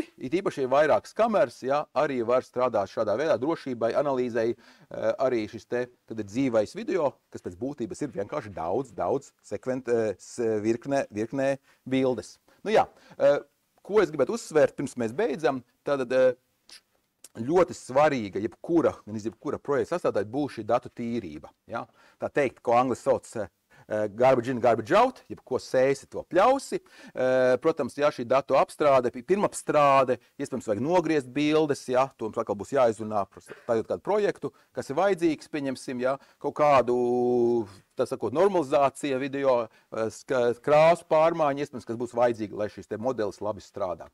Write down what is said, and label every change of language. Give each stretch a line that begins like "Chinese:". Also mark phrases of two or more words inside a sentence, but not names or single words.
Latvian: Ir īpaši vairākas kameras, ja? Arī var strādāt šādā veidā drošībai, analīzei, arī šis te dzīvais video, kas pēc būtības ir vienkārši daudz virknē bildes. Nu jā, ko es gribētu uzsvērt, pirms mēs beidzam, tad ļoti svarīga, jebkura projekta sastāvdaļa būs šī datu tīrība. Ja? Tā teikt, ko angļu sauc
English: garbage in, garbage out,
Latvian: jebko sēsi, to pļausi. Protams, ja šī datu apstrāde, pirmapstrāde, iespējams vajag nogriezt bildes, ja, to mums atkal būs jāizrunā par kādu projektu, kas ir vajadzīgs, pieņemsim, ja, kaut kādu, tā sakot, normalizācija video, krāsu pārmaiņa, iespējams, kas būs vajadzīgi, lai šis te modelis labi strādā.